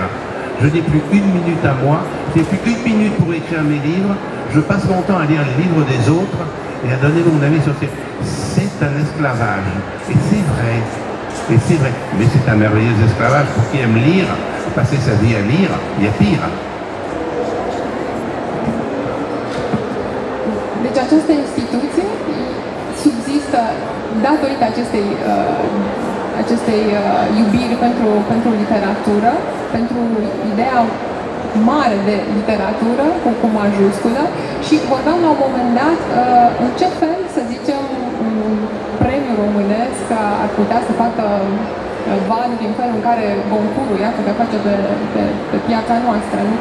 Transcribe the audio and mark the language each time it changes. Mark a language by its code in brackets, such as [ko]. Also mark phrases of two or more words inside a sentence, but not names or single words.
[fr] Je n'ai plus une minute à moi, je n'ai plus une minute pour écrire mes livres, je passe mon temps à lire les livres des autres et à donner mon avis sur ces... C'est un esclavage. Et c'est vrai. Mais c'est un merveilleux esclavage pour qui aime lire, passer sa vie à lire, il y a pire. [ro] Deci această instituție subzistă datorită acestei iubiri pentru literatură, pentru ideea mare de literatură cu majusculă și vorbeam la un moment dat în ce fel, să zicem, un premiu românesc ar putea să facă valuri în felul în care Goncourt, iată, că face pe piața noastră, nu?